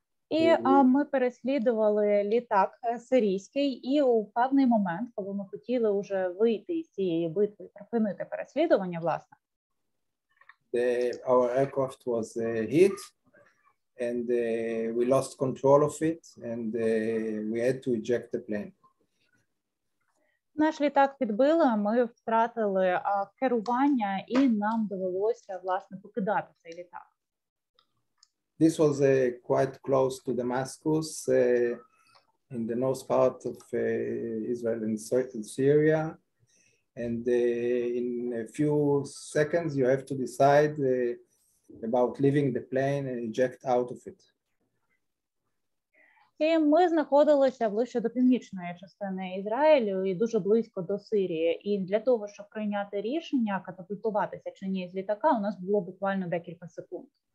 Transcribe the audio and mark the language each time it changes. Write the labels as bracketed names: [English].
[Ukrainian] і ми переслідували літак сирійський, і у певний момент, коли ми хотіли вже вийти з цієї битви і припинити переслідування, власне, [English] our aircraft was hit, and we lost control of it, and we had to eject the plane. [Ukrainian] Наш літак підбили, ми втратили керування, і нам довелося, власне, покидати цей літак. [English] This was quite close to Damascus, in the north part of Israel and Syria. And in a few seconds, you have to decide about leaving the plane and eject out of it. [Ukrainian] І ми знаходилися ближче до північної частини Ізраїлю і дуже близько до Сирії. І для того, щоб прийняти рішення, катапультуватися чи ні з літака, у нас було буквально декілька секунд.